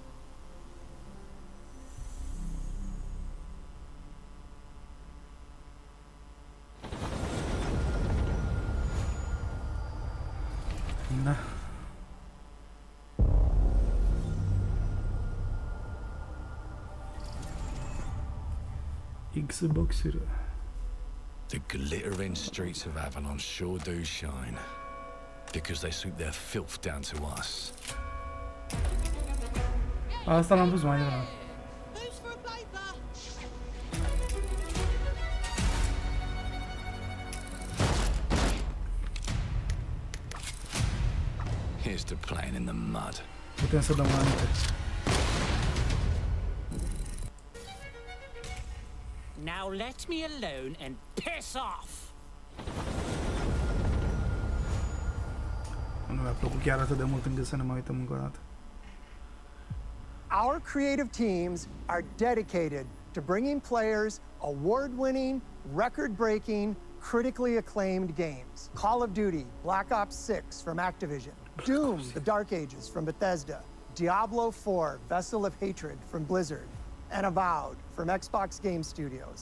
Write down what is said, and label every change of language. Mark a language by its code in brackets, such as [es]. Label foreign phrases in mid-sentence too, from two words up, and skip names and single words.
[ro] Da. Xbox-uri. [en] The glittering streets of Avalon sure do shine. Because they sweep their filth down to us. [ro] Asta l-am văzut mai devreme. [en] Here's to playing in the mud. [ro] Putem să dăm înainte. [en] Now let me alone and piss off. [ro] Nu mi-a plăcut chiar atât de mult încât să ne mai uităm încă o dată. [en] Our creative teams are dedicated to bringing players award-winning, record-breaking, critically acclaimed games. Call of Duty, Black Ops 6 from Activision, Doom, The Dark Ages from Bethesda, Diablo 4, Vessel of Hatred from Blizzard, and Avowed from Xbox Game Studios.